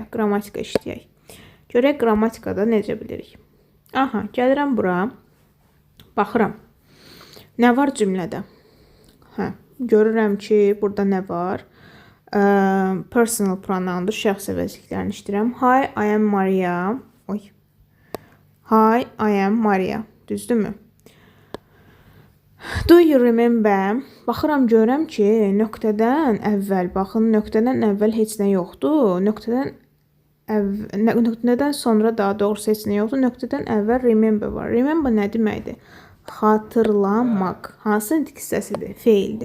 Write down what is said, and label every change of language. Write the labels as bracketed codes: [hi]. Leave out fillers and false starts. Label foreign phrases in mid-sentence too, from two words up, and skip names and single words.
[az] Qrammatika işləyək. Görək qrammatikada necə bilirik. Aha, gəlirəm bura. Baxıram. Nə var cümlədə? Hə, görürəm ki, burada nə var? [en] Personal pronoundur, [az] şəxs əvəzliklərini işləyirəm. [en] Hi, I am Maria. Hi, I am Maria. Düzdürmü? Do you remember? [az] Baxıram, görürəm ki, nöqtədən əvvəl, baxın, nöqtədən əvvəl heç nə yoxdur. Nöqtədən sonra daha doğrusu heç nə yoxdur. Nöqtədən əvvəl remember var. Remember nə deməkdir? Xatırlamaq. Hansı intik hissəsidir? Feildir.